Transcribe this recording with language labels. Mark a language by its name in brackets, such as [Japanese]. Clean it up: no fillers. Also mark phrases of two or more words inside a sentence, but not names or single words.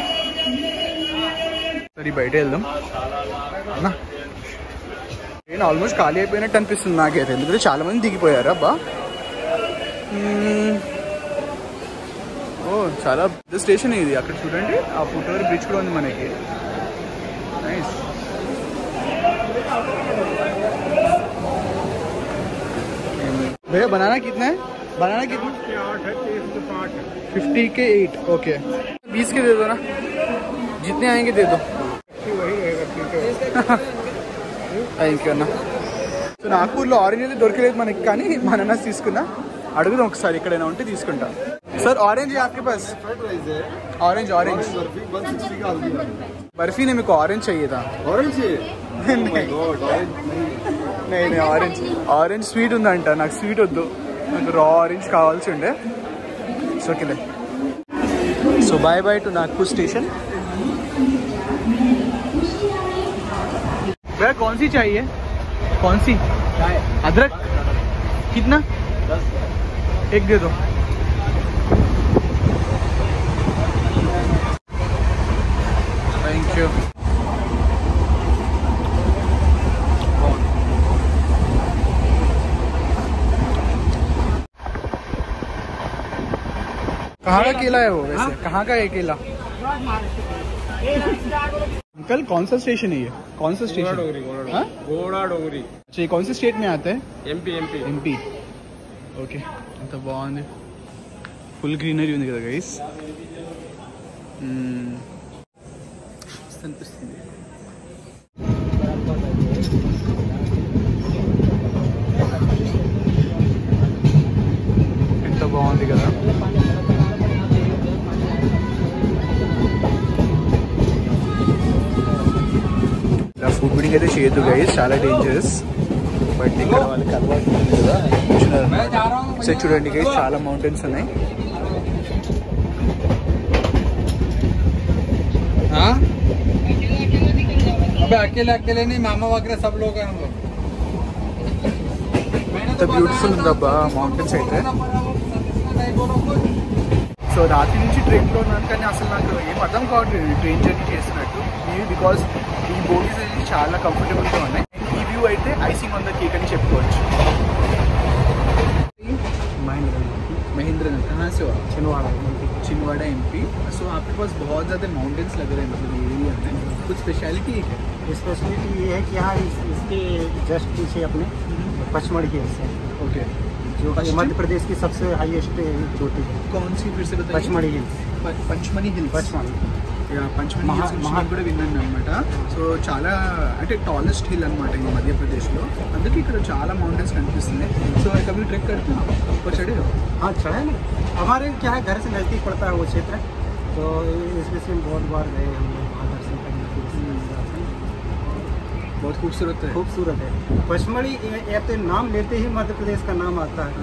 [Telugu] సరే బయట వెళ్దాం అన్నా. నేను ఆల్మోస్ట్ ఖాళీ అయిపోయినట్టు అనిపిస్తుంది నాకైతే, ఎందుకంటే చాలా మంది దిగిపోయారు. అబ్బా, ఓ చాలా పెద్ద స్టేషన్ ఇది. అక్కడ చూడండి ఆ [English] footover bridge [Telugu] కూడా ఉంది మనకి. నైస్. [Hindi] भैया बनाना कितना है? बनाना कितना? 50 के 8. ओके, 20 के दे दो ना, जितने आएंगे दे दो. [English] thank you [Hindi] ना. [Telugu] సో నాగపూర్లో ఆరెంజ్ అయితే దొరకలేదు మనకి, కానీ మా అనానాస్ తీసుకున్నా. అడుగుదాం ఒకసారి, ఎక్కడైనా ఉంటే తీసుకుంటా. [Hindi] सर ऑरेंज है आपके पास? [English] orange orange [Hindi] बर्फी ने मेरे को ऑरेंज चाहिए था. ऑरेंज नहीं [English] orange orange sweet [Hindi] ఉందంట. [Telugu] నాకు స్వీట్ వద్దు, నాకు [English] raw orange [Telugu] కావాల్సి ఉండే. సో ఓకేలే. [English] సో bye bye to Nagpur station. [Hindi] भैया कौन सी चाहिए? कौन सी? अदरक कितना? 10 एक दे दो. [English] thank you. [Hindi] कहाँ का केला है वो वैसे? कहाँ का है केला? अंकल कौन सा स्टेशन है ये? कौन सा स्टेशन? घोड़ा डोंगरी. अच्छा ये कौन से स्टेट में आता है? एमपी. [Telugu] ఓకే, అంత బాగుంది. [English] full greenery [Telugu] ఉంది కదా గైస్. అనిపిస్తుంది. ఎంత బాగుంది కదా. ఇలా [English] foot boarding [Telugu] అయితే చేయొద్దు గైస్, చాలా డేంజరస్. బట్ ఇక్కడ వాళ్ళకి అలవాటు ఉంది కదా, ఒకసారి చూడండి గైస్, చాలా మౌంటైన్స్ ఉన్నాయి. [Hindi] अकेले अकेले नहीं, मामा वगैरह सब लोग हैं हम लोग. [Telugu] ఎంత బ్యూటిఫుల్ ఉందబ్బా మౌంటైన్స్ అయితే. సో రాత్రి నుంచి ట్రైన్లో ఉన్నాను, కానీ అసలు నాకు ఏం అర్థం కావట్లేదు ట్రైన్ జర్నీ చేస్తున్నట్టు. [English] maybe because [Telugu] ఈ బోగీస్ అనేది చాలా కంఫర్టబుల్గా ఉన్నాయి. ఈ వ్యూ అయితే [English] icing on the cake [Telugu] అని చెప్పుకోవచ్చు. [Hindi] महेंद्र नगर कहाँ से हो? छिंदवाड़ा एमपी. सो आपके पास बहुत ज़्यादा माउंटेन्स लग रहे हैं मतलब एरिया में, कुछ स्पेशलिटी है? स्पेशलिटी ये है कि यहाँ इसके जस्ट पीछे अपने पचमढ़ी हिल्स है. ओके, जो मध्य प्रदेश की सबसे हाईएस्ट चोटी है. कौन सी फिर से बताइए? पचमढ़ी हिल्स. पंचमढ़ी हिल्स. पचमढ़ी [Telugu] పంచమణి హిల్స్ కూడా విన్నాను అనమాట. సో చాలా అంటే [English] tallest hill [Telugu] అనమాట ఈ మధ్యప్రదేశ్లో, అందుకే ఇక్కడ చాలా మౌంటైన్స్ కనిపిస్తున్నాయి. [Hindi] సో कभी ट्रैक करते हो? ऊपर चढ़े हो? हाँ चढ़ा है ना. हमारे क्या है, घर से नज़दीक पड़ता है वो क्षेत्र, तो इसमें से बहुत बार गए हम लोग वहाँ दर्शन करने के लिए. बहुत खूबसूरत है. खूबसूरत है. पचमढ़ी ये तो नाम लेते ही मध्य प्रदेश का नाम आता है.